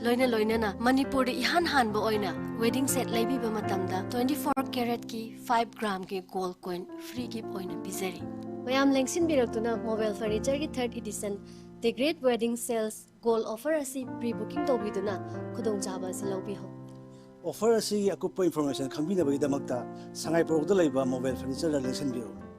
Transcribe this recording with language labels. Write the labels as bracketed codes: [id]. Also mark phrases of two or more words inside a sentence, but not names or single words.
[mni] loina na Manipur de ihan hanba oina [en] wedding set [mni] laibiba matamda 24 carat ki 5 gram ki [en] gold coin free gift [mni] oina bizari mayam lengsin biraktuna mobile furniture ki [en] 3rd edition the great wedding sales gold offer [mni] asi pre-booking tobiduna khudong chaba silobi ho offer asi akupa information khambina bagi damakta sangai product laiba mobile furniture la lengsin biro